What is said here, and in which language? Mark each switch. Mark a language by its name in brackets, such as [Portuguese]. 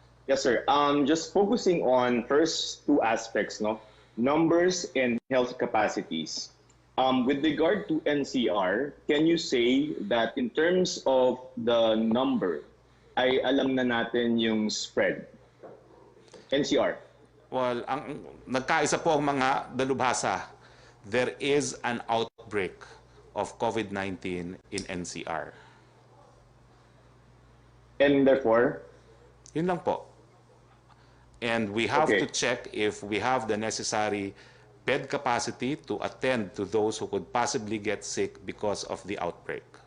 [English] Yes sir, just focusing on first two aspects, no? Numbers and health capacities. With regard to NCR, can you say that in terms of the number, [Filipino] ay alam na natin yung spread? [English] NCR. [Filipino] Well, nagkaisa po ang mga dalubhasa. [English] There is an outbreak of COVID-19 in NCR. And therefore? [Filipino] Yun lang po. [English] And we have Okay. to check if we have the necessary bed capacity to attend to those who could possibly get sick because of the outbreak.